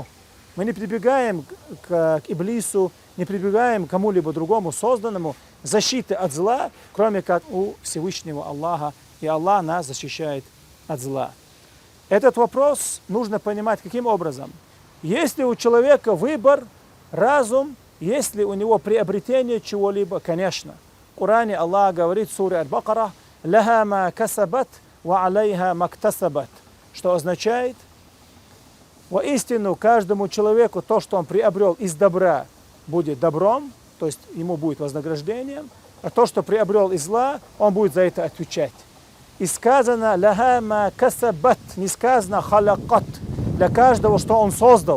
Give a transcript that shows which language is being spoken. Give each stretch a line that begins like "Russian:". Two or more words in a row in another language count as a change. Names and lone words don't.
Russian: Мы не прибегаем к Иблису, не прибегаем к кому-либо другому созданному защиты от зла, кроме как у Всевышнего Аллаха, и Аллах нас защищает от зла. Этот вопрос нужно понимать каким образом. Есть ли у человека выбор, разум, есть ли у него приобретение чего-либо? Конечно. В Коране Аллах говорит в суре Аль-Бакара:
Arabic: «لها ما كسبت وعليها ما اكتسبت»,
Russian: что означает: воистину каждому человеку то, что он приобрел из добра, будет добром, то есть ему будет вознаграждением, а то, что приобрел из зла, он будет за это отвечать. И сказано
Arabic: «لها ما كسبت»,
Russian: не сказано «халакат», для каждого, что он создал.